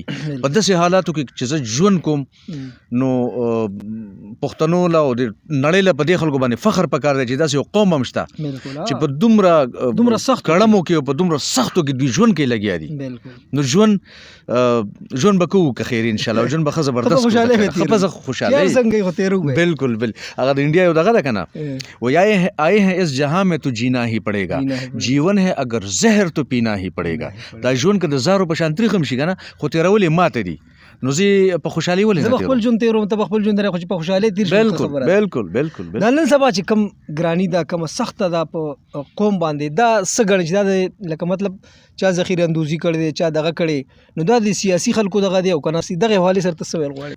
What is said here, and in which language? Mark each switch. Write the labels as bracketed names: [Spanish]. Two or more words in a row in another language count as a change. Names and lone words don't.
[Pashto] په داسې حالاتو کې چې زه ژوند کوم نو پښتنو له او د نړۍ له په دې خلکو باندې فخر پکار دی چې داسې یو قوم هم شته چې په دومره سخت کړمو کې او په دومره سختو کې دوی ژوند کې لګیا دي. نو ژوند به کوو که خیر انشاءالله. ژوند به ښه زبردست خوشحالي. بالکل هغه د انډیا یو دغه ده که نه، [Urdu] وہ آئے ہیں اس جہاں میں تو جینا ہی پڑے گا، جیون ہے اگر زہر تو پینا ہی پڑے گا. [Pashto] دا ژوند که د زهرو په شان تریخ هم شي که نه، خو تېرول یې ماته دي. نو زه په خوشحالي ولې نه تېروم؟ زه خپل ژوند تېروم، ته خپل ژوند تېروې، خو چې په خوشحالۍ تېر شي. بالکل دا نن سبا چې کوم ګراني ده، کومه سخته ده په قوم باندې، دا څه ګڼي چې دا د لکه مطلب چا ذخیره اندوزي کړې دی، چا دغه کړې، نو دا د سیاسي خلکو دغه دی او که نه دغې حوالې سره ته څه ویل غواړې؟